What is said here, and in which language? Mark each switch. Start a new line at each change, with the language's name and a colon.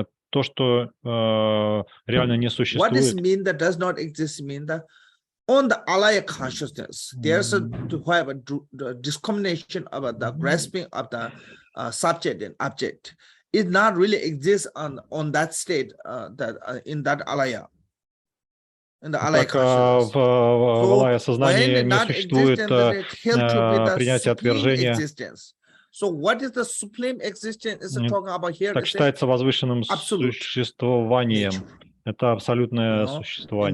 Russian: То, что реально не существует.
English: What does mean that does not exist? Mean that on the alaya consciousness, there's a discrimination about the grasping of the subject and object. It not really exists on that state in that alaya. In the alaya consciousness.
Russian: В алая сознании не существует принятия отвержения.
English: So what is the supreme existence is talking about here?
Russian: Так считается возвышенным существованием. Это абсолютное существование.